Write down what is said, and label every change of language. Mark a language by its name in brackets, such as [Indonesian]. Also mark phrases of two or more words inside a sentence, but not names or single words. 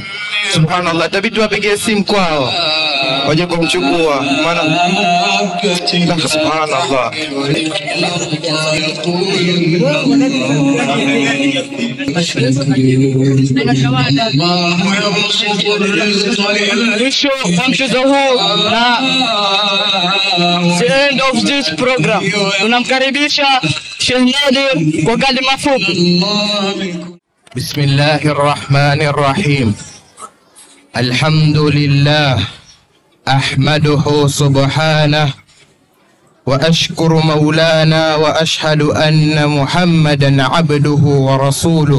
[Swahili] Subhanallah, tabii tuwapigie simu kwao waje kumchukua, maana subhanallah. Mchezo huu na [English] the end of this program. [Swahili] Tunamkaribisha Sheikh Nadir kwa kalima fupi. [Arabic] بسم الله الرحمن الرحيم. Alhamdulillah. أحمده سبحانه وأشكر مولانا وأشهد أن محمدا عبده ورسوله